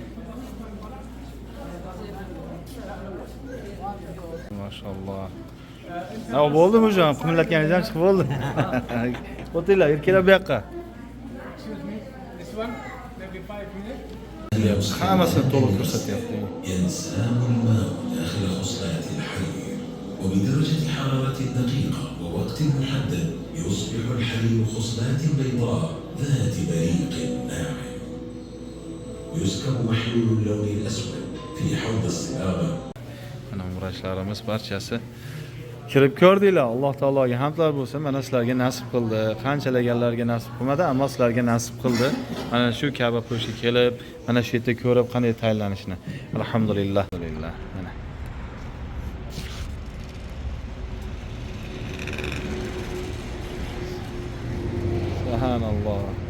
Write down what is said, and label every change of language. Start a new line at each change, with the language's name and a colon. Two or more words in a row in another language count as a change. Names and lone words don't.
Uzbek: Maşallah. Ha, bo'ldimi o'sha? Qimillatganingizdan chiqib bo'ldi. O'tinglar, erkaklar bu yoqqa. Hammasini to'liq ko'rsatyapti.
Arabic: ينساب الماء داخل خصلات الحليب وبدرجة حرارة دقيقة ووقت محدد يصبح الحليب خصلات بيضاء ذات بريق ناعم يسكب محلول اللون الأسود في حوض الصبابة.
Uzbek: Mana umrachilarimiz barchasi kirib ko'rdinglar. Alloh taologa hamdlar bo'lsin. Mana sizlarga nasib qildi. Qanchalaganlarga nasib qilmadi, ammo sizlarga nasib qildi. Mana shu Ka'ba qo'shiga kelib, mana shu yerda ko'rib qanday tayyorlanishni. Alhamdulillah. Alhamdulillah. Mana. Subhanalloh.